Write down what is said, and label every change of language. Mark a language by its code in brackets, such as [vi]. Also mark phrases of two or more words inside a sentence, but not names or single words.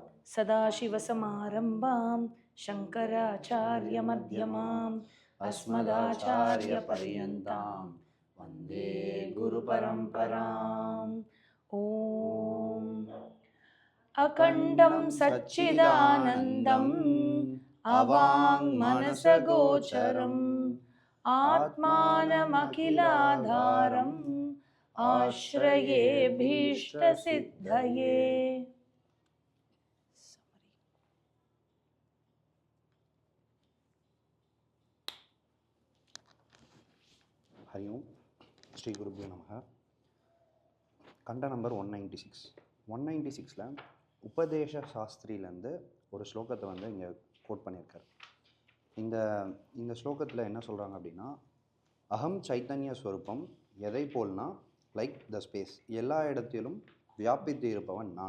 [sa] सदाशिवसमारम्भां शङ्कराचार्यमध्यमाम् अस्मदाचार्यपर्यन्तां वन्दे गुरुपरम्पराम् ॐ अखण्डं सच्चिदानन्दम् अवाङ्मनसगोचरम् आत्मानमखिलाधारम् आश्रये भीष्टसिद्धये. हरि ओम श्री गुरुभ्यो नमः. [ta] கண்ட நம்பர் 196. 196ல உபதேச சாஸ்திரியிலேருந்து ஒரு ஸ்லோகத்தை வந்து இங்கே கோட் பண்ணியிருக்கார். இந்த ஸ்லோகத்தில் என்ன சொல்கிறாங்க அப்படின்னா, [sa] अहं चैतन्य स्वरूपम् [ta] எதை போல்னா [en] like the space, [ta] எல்லா இடத்திலும் வியாபித்து இருப்பவன் நான்.